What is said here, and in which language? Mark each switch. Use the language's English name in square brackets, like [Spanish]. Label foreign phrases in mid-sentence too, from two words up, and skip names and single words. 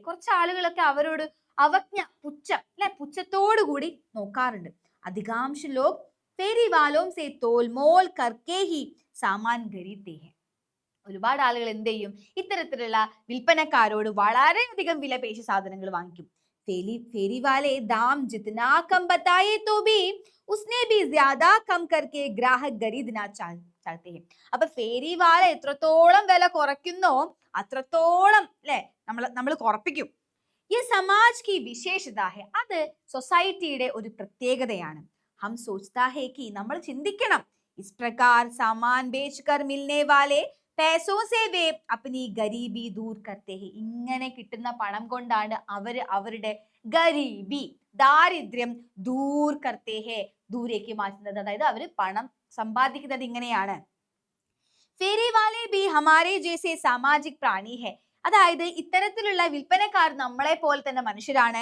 [Malayalam] കുറച്ച് ആളുകളൊക്കെ അവരോട് അവജ്ഞ, പുച്ഛം അല്ലെ, പുച്ഛത്തോടു കൂടി നോക്കാറുണ്ട്. [Hindi] अधिकांश लोग फेरी वालों से तोल मोल करके ही सामान खरीदते हैं. [Malayalam] ഒരുപാട് ആളുകൾ എന്ത് ചെയ്യും? ഇത്തരത്തിലുള്ള വിൽപ്പനക്കാരോട് വളരെയധികം വില പേശി സാധനങ്ങൾ വാങ്ങിക്കും. [Hindi] फेरी वाले दाम जितना कम बताए तो भी उसने भी ज्यादा कम करके ग्राहक खरीदना चाहते हैं. [Malayalam] അപ്പൊ [Hindi] फेरी वाला [Malayalam] എത്രത്തോളം വില കുറയ്ക്കുന്നോ അത്രത്തോളം അല്ലെ നമ്മൾ കുറപ്പിക്കും. [Hindi] ये समाज की विशेषता है. [Malayalam] അത് സൊസൈറ്റിയുടെ ഒരു പ്രത്യേകതയാണ്. [Hindi] हम सोचता है कि, [Malayalam] നമ്മൾ ചിന്തിക്കണം, [Hindi] इस प्रकार सामान बेचकर मिलने वाले पैसों से वे अपनी गरीबी दूर करते हैं. [Malayalam] ഇങ്ങനെ കിട്ടുന്ന പണം കൊണ്ടാണ് അവരുടെ ഗരീബി, ദാരിദ്ര്യം [Hindi] दूर करते हैं, [Malayalam] ദൂരേക്ക് മാറ്റുന്നത്. അതായത് അവര് പണം സമ്പാദിക്കുന്നത് ഇങ്ങനെയാണ്. [Hindi] फेरी वाले भी हमारे जैसे सामाजिक प्राणी हैं, [Malayalam] അതായത് ഇത്തരത്തിലുള്ള വിൽപ്പനക്കാർ നമ്മളെ പോലെ തന്നെ മനുഷ്യരാണ്.